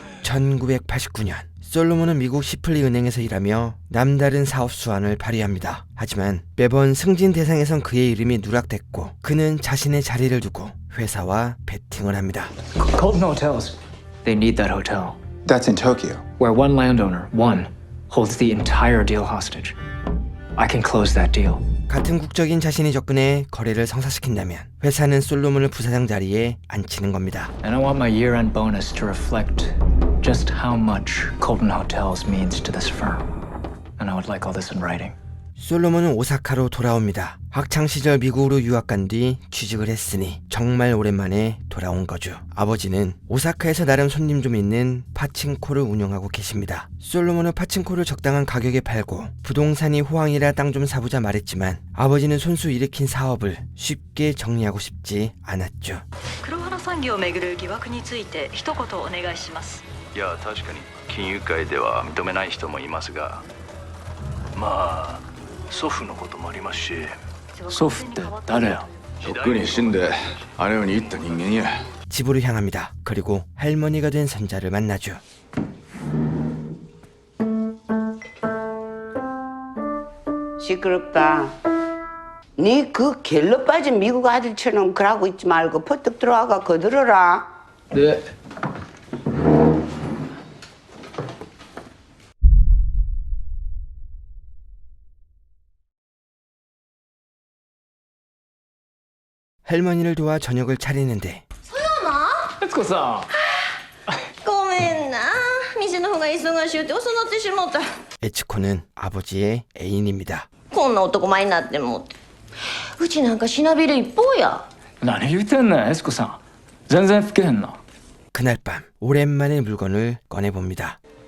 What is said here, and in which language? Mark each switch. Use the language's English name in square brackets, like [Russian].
[Korean] 1989년 솔로몬은 미국 시플리 은행에서 일하며 남다른 사업 수완을 발휘합니다. 하지만 매번 승진 대상에선 그의 이름이 누락됐고 그는 자신의 자리를 두고 회사와 배팅을 합니다. [English] Colton Hotels. They need that hotel. That's in Tokyo. Where one landowner, one, holds the entire deal hostage. I can close that deal. [Korean] 같은 국적인 자신이 접근해 거래를 성사시킨다면 회사는 솔로몬을 부사장 자리에 앉히는 겁니다. [English] And I want my year-end bonus to reflect just how much Colton Hotels means to this firm. And I would like all this in writing. [Korean] 솔로몬은 오사카로 돌아옵니다. 학창시절 미국으로 유학 간 뒤 취직을 했으니 정말 오랜만에 돌아온 거죠. 아버지는 오사카에서 나름 손님 좀 있는 파친코를 운영하고 계십니다. 솔로몬은 파친코를 적당한 가격에 팔고 부동산이 호황이라 땅 좀 사보자 말했지만 아버지는 손수 일으킨 사업을 쉽게 정리하고 싶지 않았죠. [Japanese] 黒原産業をめぐる疑惑について一言お願いします。いや確かに金融界では認めない人もいますが、まあ祖父のこともありますし。祖父って誰や。とっくに死んであの世に行った人間や。 [Korean] 집으로 향합니다. 그리고 할머니가 된 선자를 만나죠. 시끄럽다. 네 그 갤러 빠진 미국 아들처럼 그러고 있지 말고 퍼뜩 들어와가 거들어라. 네. 할머니를 도와 저녁을 차리는데 [Japanese] 悦子さごめんな。店の方が忙しゅうて遅なってしもった。 [Korean] 에츠코는 아버지의 애인입니다. [Japanese] こんな男前になってもうて。うちなんかしなびる一方や。ん。何言うてんねん、悦子さん。全然老けへんな。 [Korean] 그날 밤 오랜만에 물건을 꺼내봅니다.